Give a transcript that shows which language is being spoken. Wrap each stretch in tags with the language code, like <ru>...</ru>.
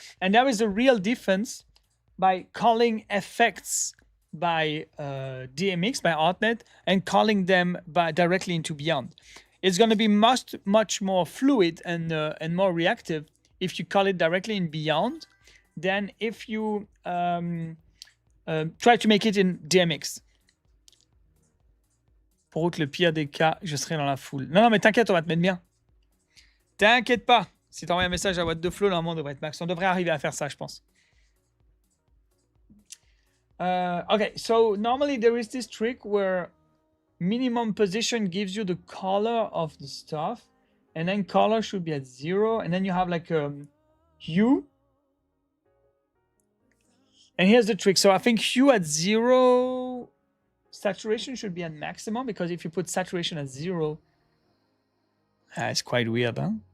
<en>And there is a real difference by calling effects by DMX, by ArtNet, and calling them directly into Beyond. It's going to be much more fluid and more reactive if you call it directly in Beyond than if you try to make it in DMX.</en> <fr>Pour que le pire des cas, je serai dans la foule. Non, mais t'inquiète, on va te mettre bien. T'inquiète pas. Si t'envoies un message à What the Flow, normalement, on devrait être max. On devrait arriver à faire ça, je pense.</fr> <en>Okay, so normally there is this trick where minimum position gives you the color of the stuff, and then color should be at 0, and then you have like a hue. And here's the trick. So I think hue at 0, saturation should be at maximum, because if you put saturation at 0, it's quite weird, huh?</en>